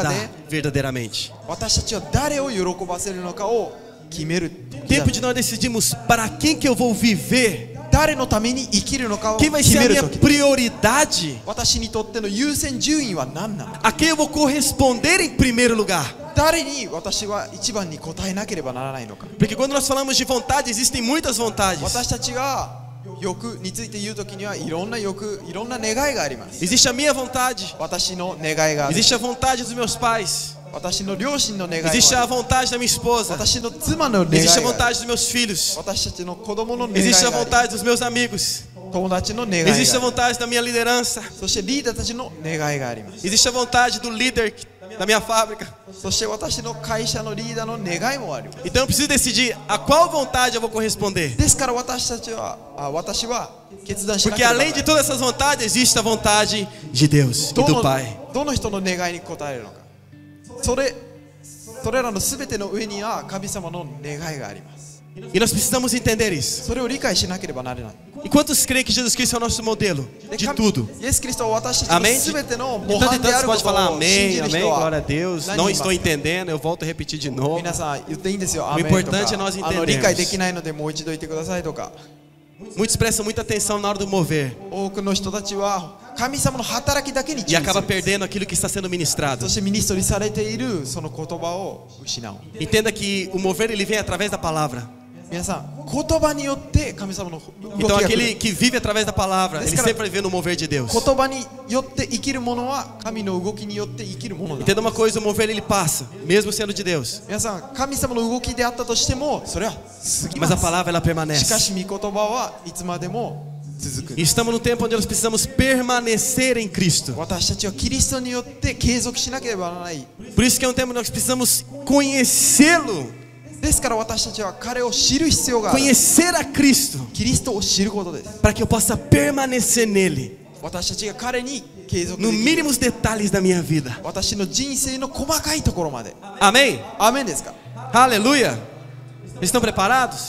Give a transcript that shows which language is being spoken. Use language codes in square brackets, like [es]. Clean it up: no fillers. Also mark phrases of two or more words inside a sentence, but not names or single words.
[pt] agradar verdadeiramente. [ja] 私たちは誰を喜ばせるのかを決める時だ [pt] Tempo de nós decidirmos para quem que eu vou viver. [ja] 誰のために生きるのかを [pt] Quem vai [ja] 決 [pt] ser [ja] め [pt] a [ja] る [pt] minha [ja] 時だ。 [pt] prioridade. [ja] 私にとっての優先順位は何なのか。 [pt] A quem eu vou corresponder em primeiro lugar. [ja] 誰に私は一番に答えなければならないのか。 [pt] Porque quando nós falamos de vontade, existem muitas vontades. [ja] 私たちが欲について言うときにはいろんな欲、いろんな願いがあります。 [pt] Existe a minha vontade. [ja] 私の願いがある。 [pt] Existe a vontade dos meus pais. [ja] 私の両親の願いがある。 [pt] Existe a vontade da minha esposa. [ja] 私の妻の願い [pt] Existe a [ja] がある。 [pt] vontade dos meus filhos. [ja] 私たちの子供の願い [pt] Existe a [ja] がある。 [pt] vontade dos meus amigos. [ja] 友達の願いがあ [pt] Existe a [ja] る。 [pt] vontade da minha liderança. [ja] そしてリーダーたちの願いがあります。 [pt] Existe a vontade do líder da minha fábrica. [ja] そして私の会社のリーダーの願いもあります。 [pt] Então eu preciso decidir a qual vontade eu vou corresponder. [ja] ですから私は決断しなけ [pt] Porque [ja] ればならな [pt] além [ja] い [pt] de todas essas vontades, existe a vontade de Deus e [ja] ど [pt] do [ja] の [pt] Pai. [ja] どの人の願いに応えるのか。それらのすべての上には神様の願いがあります。 [pt] E nós precisamos entender isso. [ja] それを理解しなければならない。 [pt] E quantos creem que Jesus Cristo é o nosso modelo [ja] で [pt] de [ja] 神 [pt] tudo? [ja] イエス・キリストは私たちの [pt] Amém? [ja] すべての [pt] De [ja] 模 [pt] tanto [ja] 範 [pt] em [ja] で [pt] tanto [ja] あ [pt] você [ja] るこ [pt] pode [ja] と [pt] falar [ja] を信 [pt] amém, [ja] じる [pt] amém, [ja] 人 [pt] glória a [ja] は [pt] Deus. [ja] 何 [pt] Não [ja] 人います [pt] estou entendendo, eu volto a repetir de novo. [ja] 皆さん言っていいんですよ。ア [pt] O [ja] メンと [pt] importante é [ja] か [pt] nós [ja] 理 [pt] entendermos. [ja] 解できないのでもう一度言ってくださいとか。 [pt] Muitos prestam muita atenção na hora do mover [ja] 多くの人たちは神様の働きだけに [pt] e [ja] 注意す [pt] acaba [ja] る。 [pt] perdendo aquilo que está sendo ministrado. [ja] そしてミニストリーされているその言葉を失う。 [pt] Entenda que o mover ele vem através da palavra. [ja] 皆さん言葉によって神様の動き [pt] Então [ja] が来 [pt] aquele [ja] る。 [pt] que vive através da palavra, ele Desse cara- sempre vai ver no mover de Deus. [ja] 言葉によって生きるものは神の動きによって生きるものだ。 [pt] Entenda uma coisa, o mover ele passa, mesmo sendo de Deus. [ja] 皆さん神様の動きであったとしてもそれは過ぎま [pt] Mas a [ja] す。 [pt] palavra ela [ja] しか [pt] permanece. [ja] し御言葉はいつまでも続く。 [pt] E estamos no tempo onde nós precisamos permanecer em Cristo. [ja] 私たちはキリストによって継続しなければならない。 [pt] Por isso que é um tempo onde nós precisamos conhecê-lo, [ja] ですから私たちは彼を知る必要がある。 [pt] conhecer a Cristo, [ja] キリストを知ることです。 [pt] para que eu possa permanecer nele, [ja] 私たちが彼に継続 [pt] nos [ja] できる。 [pt] mínimos detalhes da minha vida. [ja] 私の人生の細かいところまで。 [pt] Amém? [ja] アーメンですか？ [pt] Aleluia! Estão preparados?